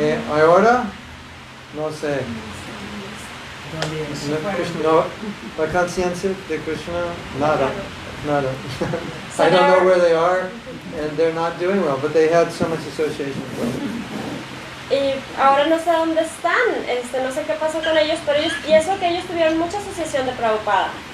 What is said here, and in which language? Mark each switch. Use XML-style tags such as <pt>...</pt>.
<es>Ahora, no sé. No, la conciencia de Krishna, nada.</es> <en>I don't know where they are, and they're not doing well, but they had so much association with Prabhupada.</en> <es>Y ahora no sé dónde están, no sé qué pasó con ellos, pero y eso que ellos tuvieron mucha asociación de Prabhupada.</es>